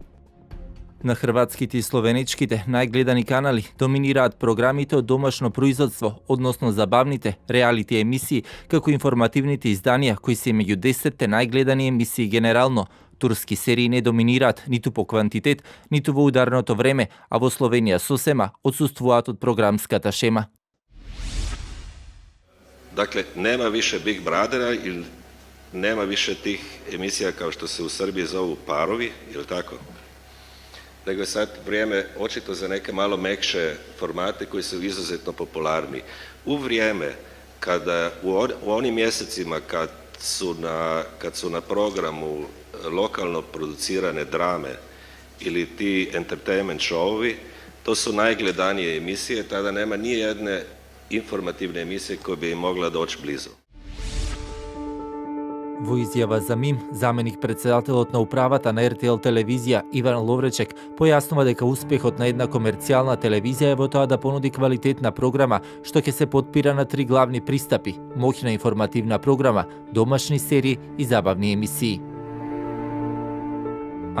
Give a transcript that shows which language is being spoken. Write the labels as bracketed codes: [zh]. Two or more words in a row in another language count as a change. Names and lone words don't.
[mk] На хрватските и словеничките најгледани канали доминираат програмите од домашно производство, односно забавните, реалити емисии, како информативните изданија кои се меѓу 10 најгледани емисии генерално. Турски серии не доминираат ниту по квантитет, ниту во ударното време, а во Словенија сосема отсуствуваат од програмската шема. [hr] Dakle, nema više Big Brothera ili nema više tih emisija kao što se u Srbiji zovu Parovi, ili tako? Nego je sad vrijeme očito za neke malo mekše formate koji su izuzetno popularni. U vrijeme kada u onim mjesecima kad su na programu lokalno producirane drame ili ti entertainment showovi, to su najgledanije emisije, tada nema ni jedne informativne emisije koja bi im mogla doći blizu. [mk] Во изјава за МИМ, заменик председателот на управата на РТЛ телевизија Иван Ловречек појаснува дека успехот на една комерцијална телевизија е во тоа да понуди квалитетна програма што ќе се потпира на 3 главни пристапи: моќна информативна програма, домашни серии и забавни емисии.